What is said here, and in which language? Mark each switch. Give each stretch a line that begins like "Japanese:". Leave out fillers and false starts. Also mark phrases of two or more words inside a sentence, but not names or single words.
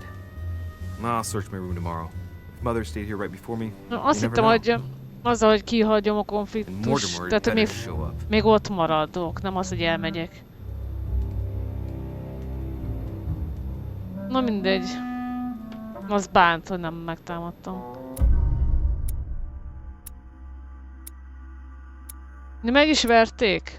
English: I'll search my room tomorrow. If Mother stayed here right before me,
Hungarian: Na, azt
English: you never
Hungarian: hittem,
English: know.
Hungarian: hogy azzal, hogy kihagyom a
English: And
Hungarian: konfliktust,
English: Mortimer
Hungarian: tehát hogy
English: better show up.
Hungarian: még ott maradok, nem az, hogy elmegyek. Na mindegy. Az bánt, hogy nem megtámadtam. De meg is verték?